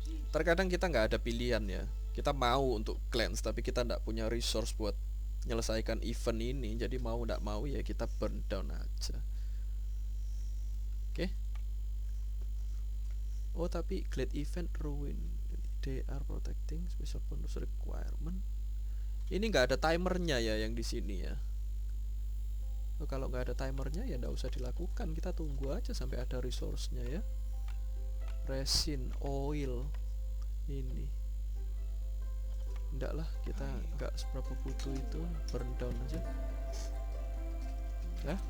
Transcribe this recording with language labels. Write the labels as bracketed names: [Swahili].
[Indonesian] Terkadang kita nggak ada pilihan ya, kita mau untuk cleanse tapi kita nggak punya resource buat menyelesaikan event ini, jadi mau nggak mau ya kita burn down aja. Oke. Oh tapi [English] glade event ruin, they are protecting special bonus requirement. [Indonesian] Ini nggak ada timernya ya yang di sini ya. Oh, kalau nggak ada timernya ya nggak usah dilakukan, kita tunggu aja sampai ada resource-nya ya. Resin, oil, ini enggak lah, kita enggak seberapa butuh itu, burn down aja ya.